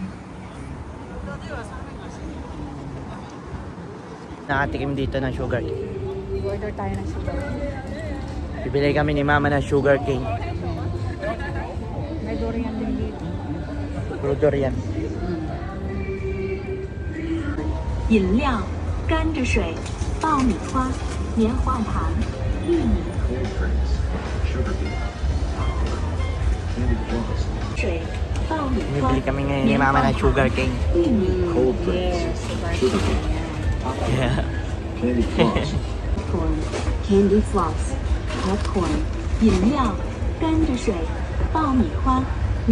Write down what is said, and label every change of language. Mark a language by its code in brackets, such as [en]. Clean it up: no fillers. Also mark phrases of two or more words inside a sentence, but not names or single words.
[tl] Nakatikim dito ng [en] sugar cane. [tl] Order tayo ng sugar. Bibili kami ni Mama ng [en] sugar cane. [tl] May durian din dito. Puro durian. [zh] 饮料、甘蔗水、爆米花、棉花糖、玉米、水、爆米花、 [tl] Bibili kami ngayon ni Mama ng [en] sugar cane. [zh] 玉米、 [en] Yes, sugar cane. Yeah. corn、candy floss、popcorn、 [zh] 饮料、甘蔗水、爆米花、棉。